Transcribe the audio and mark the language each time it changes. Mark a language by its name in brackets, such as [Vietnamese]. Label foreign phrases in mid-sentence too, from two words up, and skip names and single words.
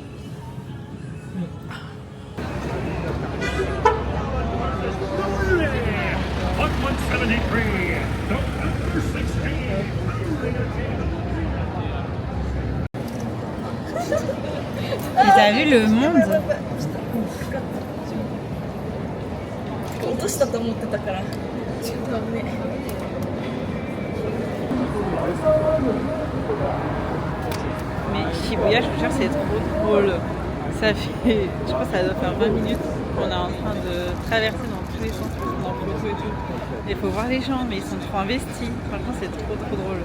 [French] Et t'as vu le monde? [Japanese] 落としたと思ってたから。ちょっとね。 [French] Mais Shibuya, je vous jure, c'est trop drôle. Ça fait, je pense que ça doit faire 20 minutes qu'on est en train de traverser dans tous les sens, dans photo et tout. Il faut voir les gens, mais ils sont trop investis. Franchement, c'est trop drôle.